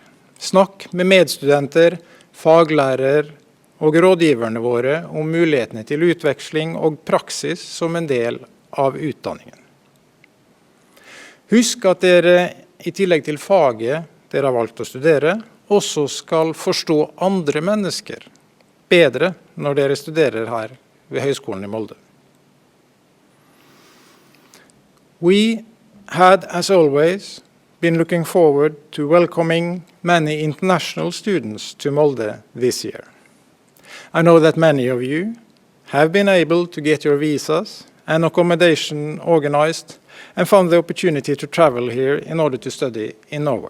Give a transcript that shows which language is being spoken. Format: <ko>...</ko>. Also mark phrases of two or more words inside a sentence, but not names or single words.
<no>Snakk med medstudenter, faglærer og rådgiverne våre om mulighetene til utveksling og praksis som en del av utdanningen. Husk at dere i tillegg til faget dere har valgt å studere, også skal forstå andre mennesker bedre når dere studerer her ved Høgskolen i Molde.</no> <en>We had, as always, been looking forward to welcoming many international students to Molde this year. I know that many of you have been able to get your visas and accommodation organized and found the opportunity to travel here in order to study in Norway.</en>